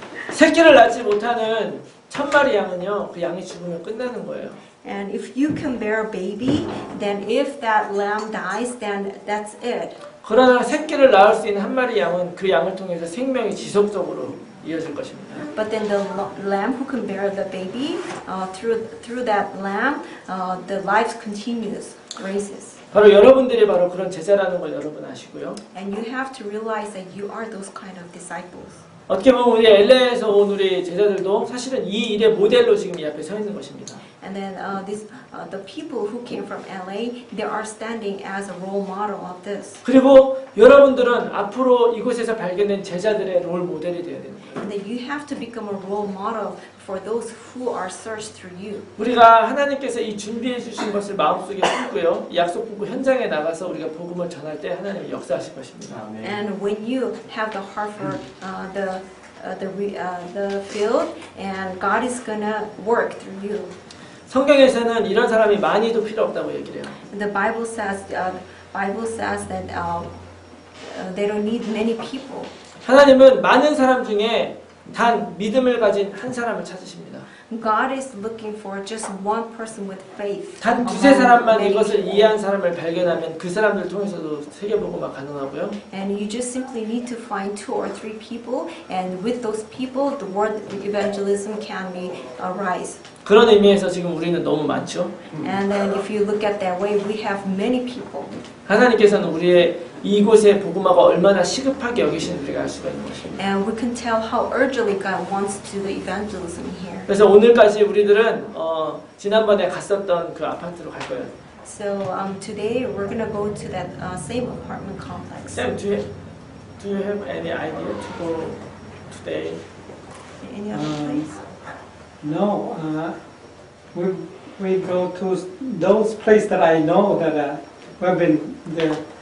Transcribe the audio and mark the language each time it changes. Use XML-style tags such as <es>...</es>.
<ko>새끼를 낳지 못하는 1000마리 양은요. 그 양이 죽으면 끝나는 거예요.</ko> <en>And if you can bear a baby, then if that lamb dies, then that's it.</en> <ko>그러나 새끼를 낳을 수 있는 한 마리 양은 그 양을 통해서 생명이 지속적으로 이어질 것입니다.</ko> <en>But then the lamb who can bear the baby, through that lamb, the life continues, raises.</en> <ko>바로 여러분들이 바로 그런 제자라는 걸 여러분 아시고요.</ko> <en>And you have to realize that you are those kind of disciples.</en> <ko>어떻게 보면 우리 LA에서 온 우리 제자들도 사실은 이 일의 모델로 지금 이 앞에 서 있는 것입니다.</ko> <en>And then the people who came from LA, they are standing as a role model of this.</en> <ko>그리고 여러분들은 앞으로 이곳에서 발견된 제자들의 롤 모델이 되어야 되는 거예요.</ko> <en>And then you have to become a role model for those who are searched through you.</en> <ko>우리가 하나님께서 이 준비해 주신 것을 마음속에 품고요. 약속 품고 현장에 나가서 우리가 복음을 전할 때 하나님이 역사하실 것입니다.</ko> <en>And when you have the heart for the field, and God is gonna work through you.</en> <ko>성경에서는 이런 사람이 많이도 필요 없다고 얘기를 해요.</ko> <en>The Bible says that they don't need many people.</en> <ko>하나님은 많은 사람 중에 단 믿음을 가진 한 사람을 찾으십니다.</ko> <en>God is looking for just one person with faith.</en> <ko>단 두세</ko> <en>among</en> <ko>사람만</ko> <en>many</en> <ko>이것을</ko> <en>people.</en> <ko>이해한 사람을 발견하면 그 사람들 통해서도 세계복음화 가능하고요.</ko> <en>And you just simply need to find 2 or 3 people, and with those people, the word evangelism can be arise.</en> <ko>그런 의미에서 지금 우리는 너무 많죠.</ko> <en>And then if you look at that way, we have many people.</en> <ko>하나님께서는 우리의 이곳의 복음화가 얼마나 시급하게 여기시는 우리가 알 수가 있는 것입니다.</ko> <en>And we can tell how urgently God wants to do the evangelism here.</en> <ko>그래서 오늘까지 우리들은 지난번에 갔었던 그 아파트로 갈 거예요.</ko> <en>So today we're gonna go to that same apartment complex. Sam, do you have any idea to go today? Any other place? No, we go to those places that I know that we've been there.</en>